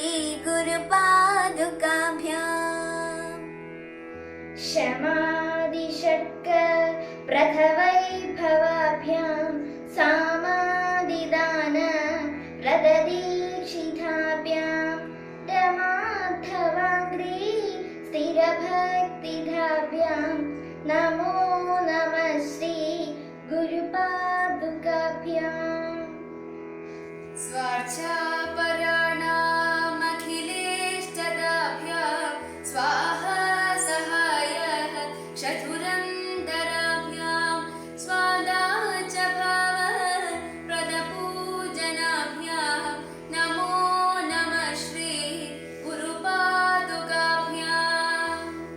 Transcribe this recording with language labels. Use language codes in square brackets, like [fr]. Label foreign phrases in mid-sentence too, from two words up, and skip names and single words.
[sa] ഗുരുപാദുകാഭ്യാം ക്ഷമാദിഷട്ക പ്രഥവൈഭവാഭ്യാം സാമാദിദാന പ്രദദീക്ഷിതാഭ്യാം രമാധവാഗ്രീ സ്ഥിരഭക്തിധാഭ്യാം നമോ നമഃ ശ്രീ ഗുരുപാദുകാഭ്യാം स्वार्चापराणामखिलेष्टदाभ्यां स्वाहा सहायः शठुरन्तराभ्यां स्वादाच भावप्रदपूजनाभ्यां नमो नमः श्री गुरुपादुकाभ्याम्